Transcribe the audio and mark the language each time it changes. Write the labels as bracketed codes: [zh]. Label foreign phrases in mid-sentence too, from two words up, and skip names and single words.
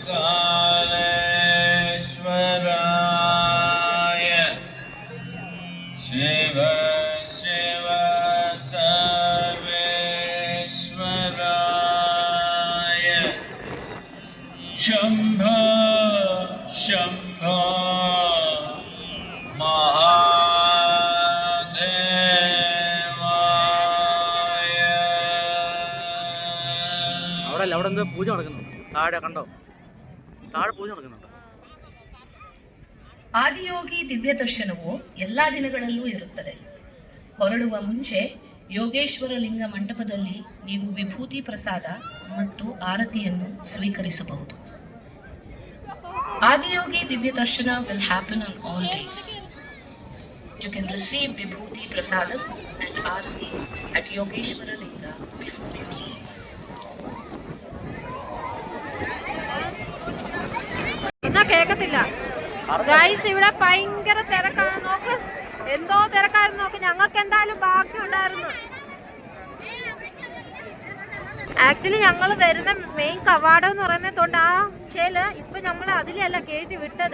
[sa] कालेश्वराय, शिव शिव सर्वेश्वराय, शम्भ शम्भ महादेवाय. [ml] അവിടെ അല്ല, അവിടെ എന്തോ പൂജ നടക്കുന്നുണ്ട്. താഴെ കണ്ടോ? താഴെ പൂജ നടക്കുന്നുണ്ട്. [kn] ಆದಿಯೋಗಿ ದಿವ್ಯ ದರ್ಶನವು ಎಲ್ಲಾ ದಿನಗಳಲ್ಲೂ ಇರುತ್ತದೆ. ಹೊರಡುವ ಮುಂಚೆ ಯೋಗೇಶ್ವರ ಲಿಂಗ ಮಂಟಪದಲ್ಲಿ ನೀವು ವಿಭೂತಿ ಪ್ರಸಾದ ಮತ್ತು ಆರತಿಯನ್ನು ಸ್ವೀಕರಿಸಬಹುದು. ಆದಿಯೋಗಿ ದಿವ್ಯ ದರ್ಶನ [en] will happen on all days. You can receive vibhuti prasadam and arati at Yogeshwara Linga before you leave. [ml] എന്നാ കേക്കത്തില്ല ഗൈസ്. ഇവിടെ ഭയങ്കര തിരക്കാണ്. നോക്ക്, എന്തോ തിരക്കായിരുന്നു. നോക്ക്, ഞങ്ങൾക്ക് എന്തായാലും ബാക്കിയുണ്ടായിരുന്നു. ആക്ച്വലി ഞങ്ങൾ വരുന്ന മെയിൻ കവാടം എന്ന് പറയുന്നതുകൊണ്ട് ആ ക്ഷേല് ഇപ്പൊ നമ്മൾ അതിലല്ല കയറ്റി വിട്ടത്.